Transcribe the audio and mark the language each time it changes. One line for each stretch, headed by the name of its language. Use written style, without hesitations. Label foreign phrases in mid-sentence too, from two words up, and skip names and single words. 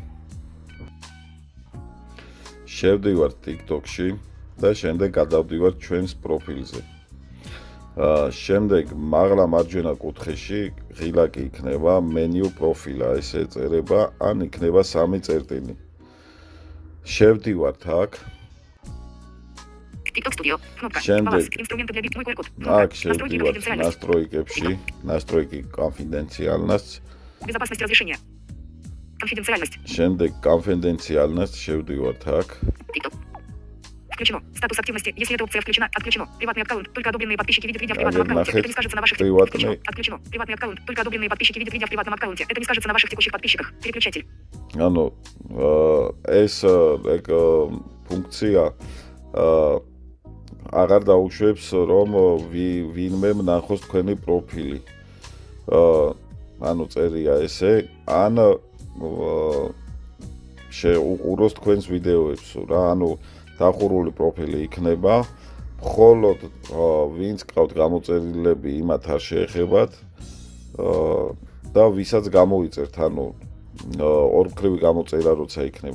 Georgian: შევდივართ TikTok-ში და შემდეგ გადავდივართ ჩვენს პროფილზე. შემდეგ მაღლა მარჯვენა კუთხეში ღილაკი იქნება მენიუ პროფილა, ესე ეწერება, ან იქნება 3 წერტილი. შევდივართ აქ. TikTok Studio. შემდეგ
Russian: инструменты для мой код. აქ შევდივართ настройкებში, настройки конфиденциальность. Безопасность разрешения. Конфиденциальность.
Georgian: შემდეგ конфиденциальность შევდივართ აქ.
Russian: TikTok. Включено. Статус активности. Если эта опция включена, отключено. Приватный аккаунт. Только одобренные подписчики видят видео в приватном аккаунте. Это не скажется на ваших приватный. Отключено. Приватный аккаунт. Только одобренные подписчики видят видео в приватном аккаунте. Это не скажется на ваших текущих подписчиках. Переключатель.
Georgian: ანუ ეს ფუნქცია აღარ დაუშვებს რომ ვინმე ნახოს თქვენი პროფილი. ანუ წერია ესე, ან შეუყუროს თქვენს ვიდეოებს რა, ანუ დახურული პროფილი იქნება, მხოლოდ ვინც ყავთ გამოწერილები, იმათ არ შეეხებათ და ვისაც გამოიწერთ, ანუ ორმხრივი გამოწერა როცა იქნება.